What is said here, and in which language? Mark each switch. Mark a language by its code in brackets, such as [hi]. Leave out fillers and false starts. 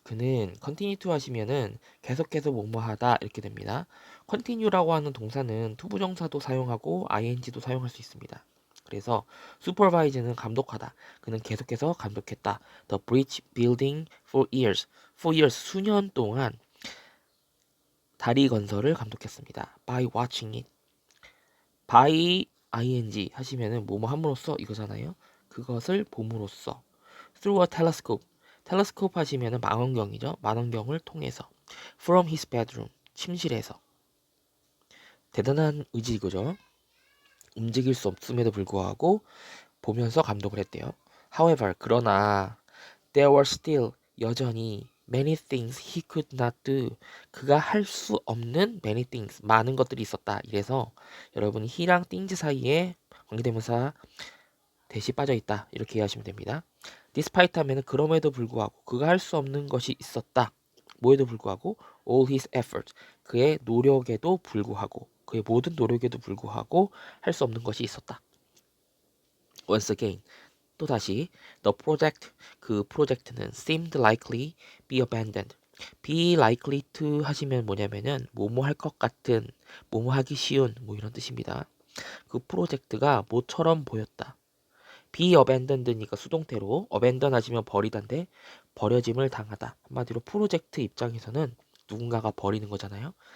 [ko] 그는 continue to 하시면은 계속해서 뭐뭐하다 이렇게 됩니다. continue라고 하는 동사는 투부정사도 사용하고 ing도 사용할 수 있습니다. 그래서 supervise는 감독하다. 그는 계속해서 감독했다. [en] The bridge building for years. [ko] For years 수년 동안 다리 건설을 감독했습니다. [en] By watching it. [ko] by ing 하시면은 뭐뭐 함으로써 이거잖아요. 그것을 봄으로써. [en] Through a telescope. [ko] 텔레스코프 하시면은 망원경이죠. 망원경을 통해서. [en] From his bedroom. [ko] 침실에서. 대단한 의지이죠. 움직일 수 없음에도 불구하고 보면서 감독을 했대요. [en] However, [ko] 그러나 [en] there were still [ko] 여전히 [en] many things he could not do. [ko] 그가 할 수 없는 [en] many things. [ko] 많은 것들이 있었다. 이래서 여러분이 he랑 things 사이에 관계대명사 대시 빠져 있다. 이렇게 이해하시면 됩니다. despite 하면은 그럼에도 불구하고 그가 할 수 없는 것이 있었다. 뭐에도 불구하고 [en] all his efforts. [ko] 그의 노력에도 불구하고 그의 모든 노력에도 불구하고 할 수 없는 것이 있었다. [en] Once again. 또다시 the project [ko] 그 프로젝트는 [en] seemed likely be abandoned. [ko] be likely to 하시면 뭐냐면은 뭐뭐 할 것 같은, 뭐뭐 하기 쉬운 뭐 이런 뜻입니다. 그 프로젝트가 뭐처럼 보였다. be abandoned니까 수동태로 abandon 하시면 버리다인데 버려짐을 당하다. 한마디로 프로젝트 입장에서는 누군가가 버리는 거잖아요.